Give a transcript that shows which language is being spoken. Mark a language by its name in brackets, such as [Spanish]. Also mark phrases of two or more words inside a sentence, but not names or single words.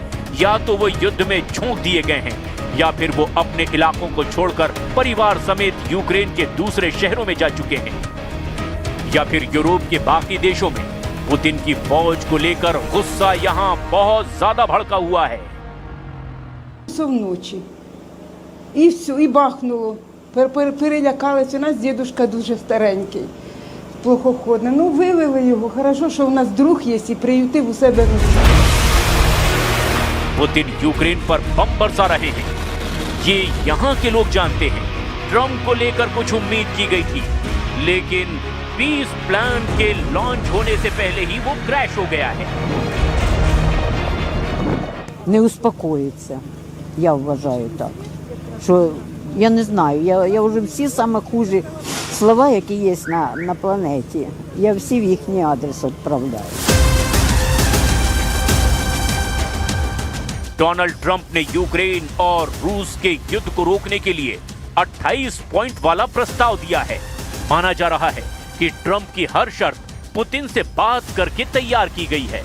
[Hindi] या तो वो युद्ध में झोंक दिए गए हैं या फिर वो अपने इलाकों को छोड़कर परिवार समेत यूक्रेन के दूसरे शहरों में जा चुके हैं, या फिर यूरोप के बाकी देशों में पुतिन की फौज को लेकर गुस्सा यहाँ बहुत ज्यादा भड़का हुआ है। [Ukrainian] Вночі. І все, і бахнуло. Перелякалися. У нас дідушка дуже старенький, плохоходний. Ну, вивели його. Хорошо, що у нас друг є і приютив у себе на селі. [Hindi] पुतिन यूक्रेन पर बम बरसा रहे हैं, ये यहाँ के लोग जानते हैं। ट्रंप को लेकर कुछ उम्मीद की गई थी, लेकिन [English] peace plan [Hindi] के लॉन्च होने से पहले ही वो क्रैश हो गया है। [Ukrainian] Не успокоїться, я вважаю так. Що я не знаю, я вже всі саме хужі слова, які є на планеті, я всі в їхній адрес відправляю. [Hindi] डोनाल्ड ट्रंप ने यूक्रेन और रूस के युद्ध को रोकने के लिए 28 पॉइंट वाला प्रस्ताव दिया है। माना जा रहा है कि ट्रंप की हर शर्त पुतिन से बात करके तैयार की गई है।